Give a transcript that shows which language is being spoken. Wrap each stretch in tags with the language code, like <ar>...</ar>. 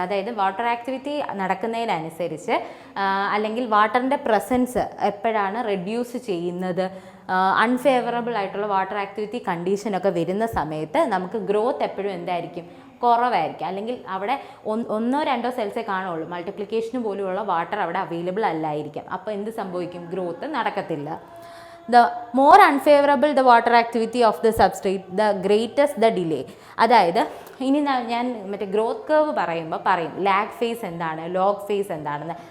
<ml>അതായത് water activity നടക്കുന്നതിനനുസരിച്ച് അല്ലെങ്കിൽ വാട്ടറിൻ്റെ പ്രസൻസ് എപ്പോഴാണ് റെഡ്യൂസ് ചെയ്യുന്നത്? അൺഫേവറബിൾ ആയിട്ടുള്ള വാട്ടർ ആക്ടിവിറ്റി കണ്ടീഷനൊക്കെ വരുന്ന സമയത്ത് നമുക്ക് ഗ്രോത്ത് എപ്പോഴും എന്തായിരിക്കും? കുറവായിരിക്കും. അല്ലെങ്കിൽ അവിടെ ഒന്നോ രണ്ടോ സെൽസേ കാണുള്ളൂ, മൾട്ടിപ്ലിക്കേഷന് പോലുമുള്ള വാട്ടർ അവിടെ അവൈലബിൾ അല്ലായിരിക്കും. അപ്പോൾ എന്ത് സംഭവിക്കും? ഗ്രോത്ത് നടക്കത്തില്ല.</ml> <en>The more unfavorable the water activity of the substrate, the greatest the delay.</en> <ml>അതായത് ഇനി ഞാൻ മറ്റേ ഗ്രോത്ത് കർവ് പറയുമ്പോൾ പറയും ലാഗ് ഫേസ് എന്താണ്, ലോഗ് ഫേസ് എന്താണെന്ന്.</ml>